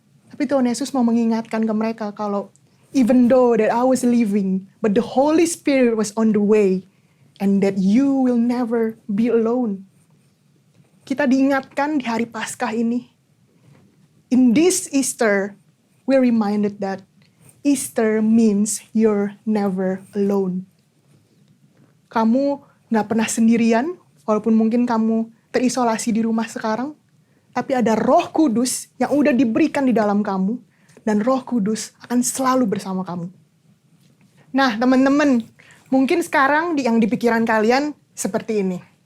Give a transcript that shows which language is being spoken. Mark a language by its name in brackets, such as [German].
[Indonesian] Tapi Tuhan Yesus mau mengingatkan ke mereka kalau [English] even though that I was leaving, but the Holy Spirit was on the way, and that you will never be alone. [Indonesian] Kita diingatkan di hari Paskah ini. [English] In this Easter, we're reminded that Easter means you're never alone. [Indonesian] Kamu gak pernah sendirian, walaupun mungkin kamu terisolasi di rumah sekarang, tapi ada Roh Kudus yang udah diberikan di dalam kamu, dan Roh Kudus akan selalu bersama kamu. Nah, teman-teman, mungkin sekarang yang di pikiran kalian seperti ini.